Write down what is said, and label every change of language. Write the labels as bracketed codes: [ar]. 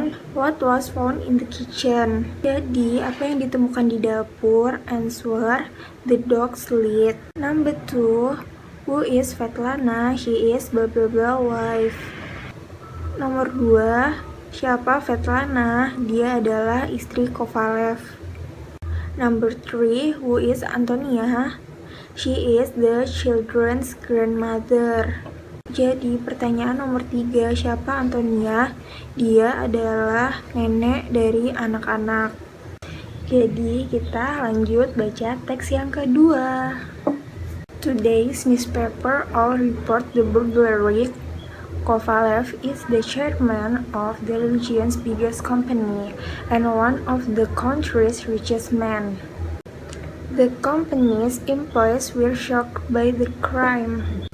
[en] What was found in the kitchen? [id] Jadi, apa yang ditemukan di dapur? [en] Answer, the dog's lid. Number 2, who is Svetlana? She is blah blah blah wife. [id] Nomor 2, siapa Svetlana? Dia adalah istri Kovalev. [en] Number 3, who is Antonia? She is the children's grandmother. [id] Jadi pertanyaan nomor 3, siapa Antonia? Dia adalah nenek dari anak-anak. Jadi kita lanjut baca teks yang kedua. [en] Today's newspaper all report the burglary. Kovalev is the chairman of the region's biggest company and one of the country's richest men. The company's employees were shocked by the crime.